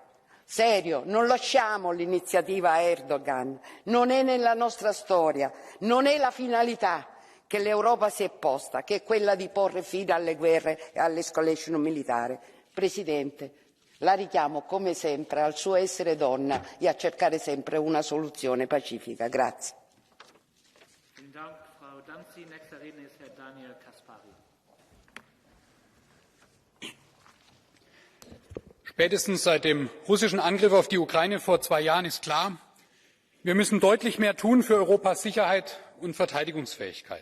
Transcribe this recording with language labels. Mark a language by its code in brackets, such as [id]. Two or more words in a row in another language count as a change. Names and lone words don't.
[it] Serio, non lasciamo l'iniziativa a Erdogan, non è nella nostra storia, non è la finalità che l'Europa si è posta, che è quella di porre fine alle guerre e all'escalation militare. Presidente, La richiamo come sempre al suo essere donna e a cercare sempre una soluzione pacifica. Grazie. [de] Vielen Dank, Frau Danzi. Nächster Redner ist Herr Daniel Caspary. Spätestens seit dem russischen Angriff auf die Ukraine vor 2 Jahren ist klar, wir müssen deutlich mehr tun für Europas Sicherheit und Verteidigungsfähigkeit.